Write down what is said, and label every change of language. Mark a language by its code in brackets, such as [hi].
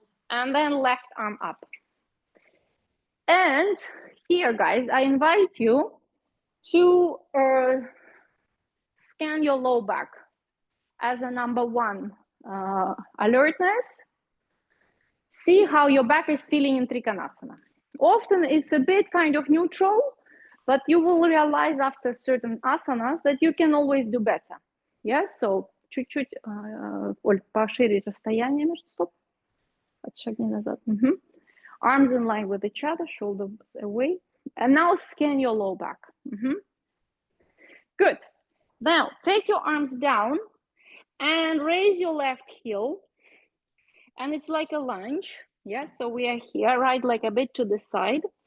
[en] And then left arm up. And here, guys, I invite you to scan your low back as a number one alertness. See how your back is feeling in Trikonasana. Often it's a bit kind of neutral, but you will realize after certain asanas that you can always do better. Yeah, so [ru] чуть-чуть, Оль, пошире расстояние между стоп. Отшагни назад. [en] Arms in line with each other, shoulders away. And now scan your low back. Good. Now take your arms down and raise your left heel. And it's like a lunge. Yes, so we are here, right leg a bit to the side.